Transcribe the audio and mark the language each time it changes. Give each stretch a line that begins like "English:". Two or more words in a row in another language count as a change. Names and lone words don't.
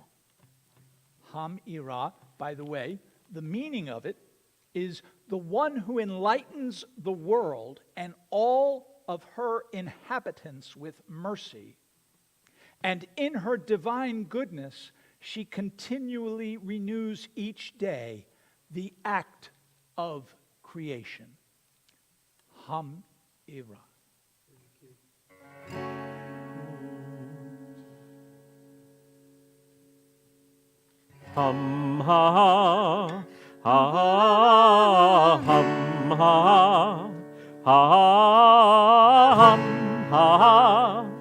English: Hamirah, by the way, the meaning of it is the one who enlightens the world and all of her inhabitants with mercy. And in her divine goodness, she continually renews each day the act of creation. Hamirah. Hum ha ha hum ha ha hum ha